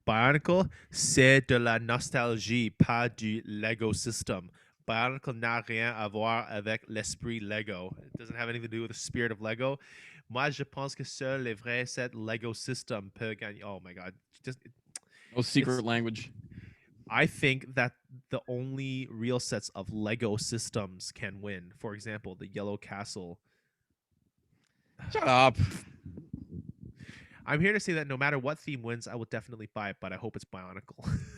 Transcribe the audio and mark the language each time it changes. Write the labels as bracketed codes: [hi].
[fr] Bionicle, c'est de la nostalgie, pas du Lego system. Bionicle n'a rien à voir avec l'esprit Lego. [en] It doesn't have anything to do with the spirit of Lego. [fr] Moi, je pense que seul les vrais sets Lego system peut gagner. [en] Oh my god. No secret language. I think that the only real sets of Lego systems can win. For example, the Yellow Castle. Shut up. I'm here to say that no matter what theme wins, I will definitely buy it, but I hope it's Bionicle.